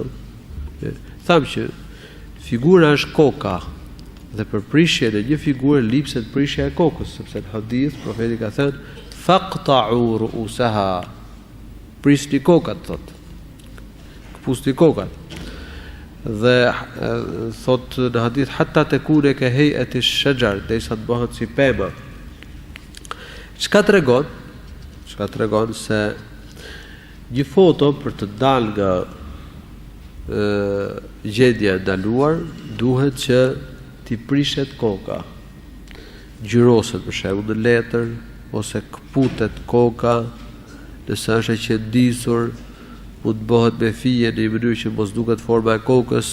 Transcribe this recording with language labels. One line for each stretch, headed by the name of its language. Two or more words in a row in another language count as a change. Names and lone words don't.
Albanian: Thamë që figura është koka, dhe për prishjen e një figure lipset prishja e kokës, sepse në hadith profeti ka thënë
Arabic: فاقطعوا رؤوسها.
Albanian: Prisni kokat, thotë. Këpusni kokat. Dhe thot në hadith
Arabic: حتى تكون كهيئة الشجر,
Albanian: derisa të bëhet si pema. Çka tregon se një foto për të dalë nga gjendja e ndaluar duhet që t'i prishet koka. Gjyroset për shembull në letër ose kputet koka, nëse është e qëndisur mund të bëhet me fije në një mënyrë që mos duket forma e kokës.